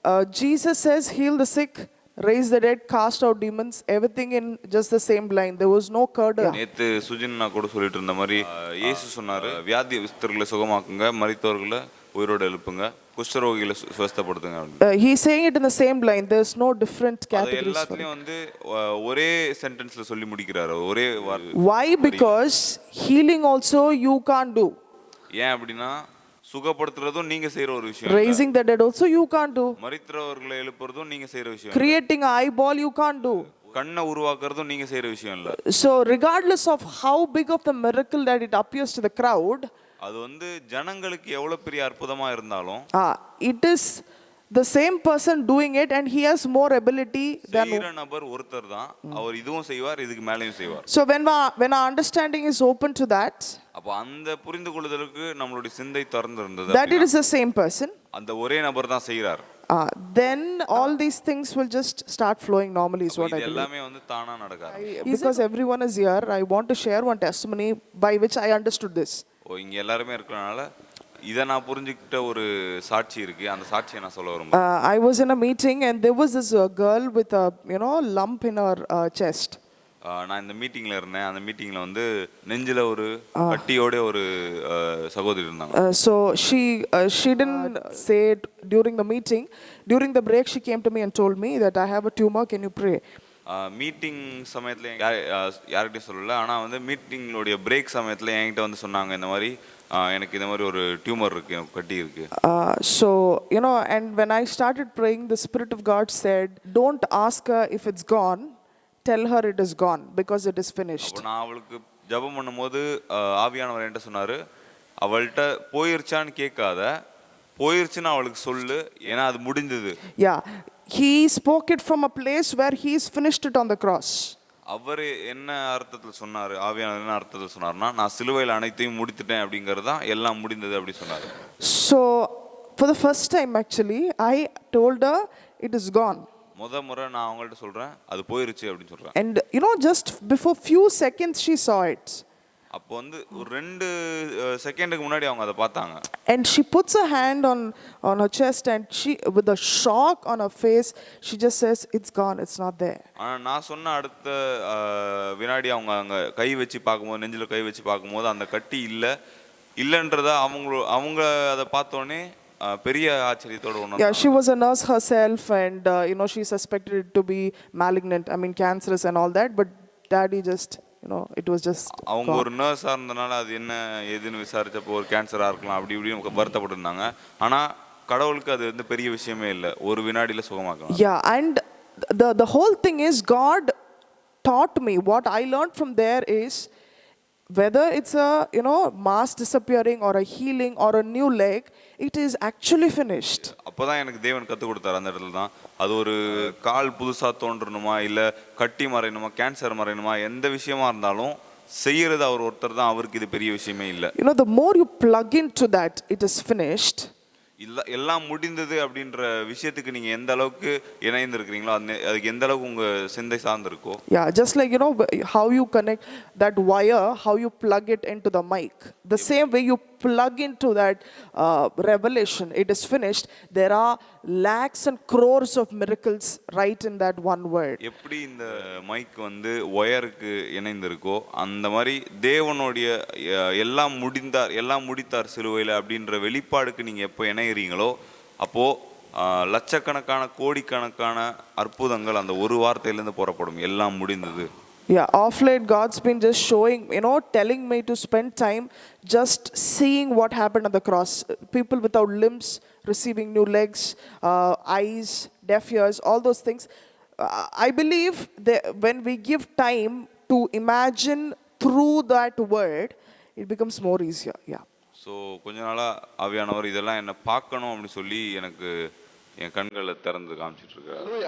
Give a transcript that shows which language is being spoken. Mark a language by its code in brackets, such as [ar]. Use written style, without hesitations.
[en] Jesus says, heal the sick, raise the dead, cast out demons, everything in just the same line. There was no curd. [ta] நேத்து சுஜின்னா கூட சொல்லிட்டு இருந்த மாதிரி இயேசு சொன்னாரு, வியாதியஸ்தர்களை சுகமாக்குங்க, மரித்தவர்களை உயிரோடு எழுப்புங்க, குஷ்டரோகிகளை சுஸ்தப்படுத்துங்க. [en] He's saying it in the same line. There's no different categories. [ta] எல்லாத்துலயும் வந்து ஒரே சென்டென்ஸ்ல சொல்லி முடிக்கிறாரு, ஒரே வார்த்தை. [en] Why? Because healing also you can't do. [ta] ஏன் அப்படின்னா சுகப்படுத்துறதும் நீங்க செய்யற ஒரு விஷயம். [en] Raising the dead also you can't do. [ta] மரித்தவர்களை எழுப்புறதும் நீங்க செய்யற விஷயம். [en] Creating an eyeball you can't do. [ta] கண்ணை உருவாக்குறதும் நீங்க செய்யற விஷயம் இல்ல. [en] So regardless of how big of the miracle that it appears to the crowd, [ta] அது வந்து ஜனங்களுக்கு எவ்வளவு பெரிய அற்புதமா இருந்தாலும் [en] it is the same person doing it and he has more ability than [ta] செய்யற நபர் ஒருத்தர் தான். அவர் இதுவும் செய்வார், இதுக்கு மேலயும் செய்வார். [en] So when our understanding is open to that, [ta] அப்ப அந்த புரிந்து கொள்ளுதலுக்கு நம்மளுடைய சிந்தை திறந்து இருந்தது, [en] that it is the same person, [ta] அந்த ஒரே நபர் தான் செய்றார், [en] then all these things will just start flowing normally is what I [ta] இது [en] believe. [ta] எல்லாமே வந்து தானா நடக்காது. [en] Because everyone is here, I want to share one testimony by which I understood this. [ta] இங்க எல்லாருமே இருக்கறனால இத நான் புரிஞ்சிக்கிட்ட ஒரு சாட்சி இருக்கு. அந்த சாட்சியை நான் சொல்ல விரும்புறேன். [en] I was in a meeting and there was this girl with a lump in her chest. [ta] நான் இந்த மீட்டிங்ல இருந்தேன். அந்த மீட்டிங்ல வந்து நெஞ்சில ஒரு கட்டியோட ஒரு சகோதரி இருந்தாங்க. [en] So she didn't say it during the meeting. During the break she came to me and told me that I have a tumor, can you pray? [ta] Meeting சமயத்துல யார்கிட்டயும் சொல்லல. ஆனா வந்து மீட்டிங்களோட பிரேக் சமயத்துல என்கிட்ட வந்து சொன்னாங்க, இந்த மாதிரி எனக்கு இந்த மாதிரி ஒரு டியூமர் இருக்கு, கட்டி இருக்கு. [en] So and when I started praying, the Spirit of God said, don't ask her if it's gone, tell her it is gone because it is finished. [ta] அப்ப நான் அவளுக்கு ஜெபம் பண்ணும்போது ஆவியானவர் என்கிட்ட சொன்னாரு, அவள்கிட்ட போயிருச்சான்னு கேட்காத, போயிருச்சுன்னு அவளுக்கு சொல்லு, ஏன்னா அது முடிஞ்சது. [en] Yeah, he spoke it from a place where he's finished it on the cross. [ta] அவர் என்ன அர்த்தத்தில் சொன்னாரு, ஆவியானவர் என்ன அர்த்தத்தில் சொன்னார்னா, நான் சிலுவையில் அனைத்தையும் முடித்துட்டேன் அப்படிங்கிறது தான் எல்லாம் முடிந்தது அப்படி சொன்னாரு. [en] So for the first time actually I told her it is gone. [ta] முறை நான் அவங்கள்ட்ட சொல்றேன், அது போயிருச்சு அப்படின்னு சொல்றேன். [en] And just before few seconds she saw it. [ta] அப்போ வந்து ஒரு 2 செகண்டுக்கு முன்னாடி அவங்க அதை பார்த்தாங்க. [en] And she puts her hand on her chest and she, with a shock on her face, she just says, it's gone, it's not there. [ta] ஆனா நான் சொன்ன அடுத்த வினாடி அவங்க அங்க கை வச்சு பார்க்கும்போது, நெஞ்சில கை வச்சு பார்க்கும்போது அந்த கட்டி இல்லன்றத அவங்க அதை பார்த்தோன்னே பெரிய ஆச்சரியத்தோட உணர்ந்தாங்க. [en] Yeah, she was a nurse herself and she suspected it to be malignant, I mean cancerous and all that, but daddy just it was just [ta] அவங்க ஒரு நர்ஸா இருந்தனால அது என்ன ஏதுன்னு விசாரிச்சப்போ ஒரு கேன்சரா இருக்கலாம் அப்படி இப்படி வருத்தப்பட்டு இருந்தாங்க. ஆனா கடவுளுக்கு அது வந்து பெரிய விஷயமே இல்லை, ஒரு வினாடியில சுகமாக்கலாம். [en] Yeah, and the whole thing is God taught me, what I learned from there is whether it's a mass disappearing or a healing or a new leg, it is actually finished. [ta] அப்பதான் எனக்கு தேவன் கத்து கொடுத்தார். அந்த இடத்துல தான் அது ஒரு கால் புதுசா தோன்றணுமா, இல்ல கட்டி மறையணுமா, கேன்சர் மறையணுமா, எந்த விஷயமா இருந்தாலும் செய்யறது அவர் ஒருத்தர் தான். அவருக்கு இது பெரிய விஷயமே இல்லை. [en] The more you plug into that it is finished, [ta] எல்லாம் முடிந்தது அப்படின்ற விஷயத்துக்கு நீங்க எந்த அளவுக்கு இணைந்து இருக்கீங்களோ அதுக்கு எந்த அளவுக்கு உங்க சிந்தை சார்ந்து இருக்கோ. [en] Yeah, just like how you connect that wire, how you plug it into the mic, the same way you plug into that revelation, it is finished. There are lakhs and crores of miracles right in that one word. [ta] எப்படி இந்த mic வந்து ஒயருக்கு இணைந்து இருக்கோ, அந்த மாதிரி தேவனுடைய எல்லாம் முடித்தார் சிலுவையில் அப்படின்ற வெளிப்பாடுக்கு நீங்க எப்போ இணைகிறீங்களோ, அப்போ லட்சக்கணக்கான கோடிக்கணக்கான அற்புதங்கள் அந்த ஒரு வார்த்தையிலிருந்து புறப்படும். எல்லாம் முடிந்தது. [en] Yeah, off late God's been just showing, telling me to spend time just seeing what happened on the cross. People without limbs receiving new legs, eyes, deaf ears, all those things. I believe that when we give time to imagine through that word, it becomes more easier. Yeah. [ta] So கொஞ்ச நாளாக ஆவியானவர் இதெல்லாம் என்னை பார்க்கணும் அப்படின்னு சொல்லி எனக்கு என் கண்களை திறந்து காமிச்சிட்டு இருக்காரு.